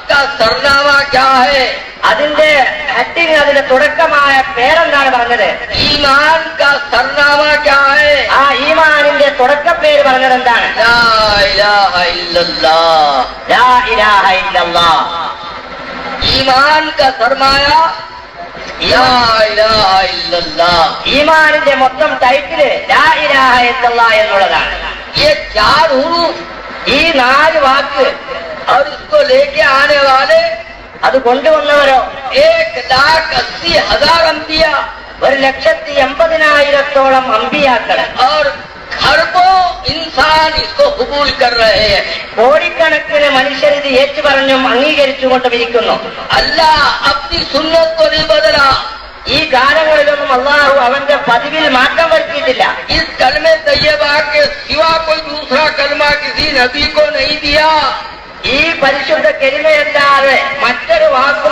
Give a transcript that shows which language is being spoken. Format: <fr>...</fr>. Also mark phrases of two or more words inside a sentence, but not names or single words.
<hi>का सरनामा क्या है?</hi> <ml>അതിന്റെ ഹെഡിങ്, അതിന്റെ തുടക്കമായ പേരെന്താണ് പറഞ്ഞത്?</ml> <hi>ईमान का सरनामा क्या है?</hi> <ml>ആ ഈമാനിന്റെ തുടക്കപ്പേര് പറഞ്ഞത് എന്താണ്?</ml> <ar>لا إله إلا الله. لا إله إلا الله.</ar> <hi>ईमान का सरमाया</hi> <ar>لا إله إلا الله.</ar> <ml>ഈമാനിന്റെ മൊത്തം ടൈറ്റില്</ml> <ar>لا إله إلا الله</ar> <ml>എന്നുള്ളതാണ്.</ml> <hi>ये 4 हुरूफ</hi> <ml>ഈ 4 വാക്ക്</ml> <hi>और इसको लेके आने वाले</hi> <ml>അത് കൊണ്ടുവന്നവരോ</ml> <hi>1,80,000 अंबिया</hi> <ml>1,80,000 അമ്പിയാക്കൾ</ml> <hi>और खरबों इंसान इसको कबूल कर रहे हैं।</hi> <ml>കോടിക്കണക്കിന് മനുഷ്യർ ഇത് ഏറ്റുപറഞ്ഞും അംഗീകരിച്ചുകൊണ്ടുമിരിക്കുന്നു.</ml> <hi>अल्लाह अपनी सुन्नत को नहीं बदला।</hi> <ml>ഈ കാലങ്ങളിലൊന്നും അള്ളാഹു അവന്റെ പതിവിൽ മാറ്റം വരുത്തിയിട്ടില്ല.</ml> <hi>इस कलमे तैयबा के सिवा कोई दूसरा कलमा किसी नबी को नहीं दिया।</hi> <ml>ഈ പരിശുദ്ധ കലിമയല്ലാതെ മറ്റൊരു വാക്കും</ml>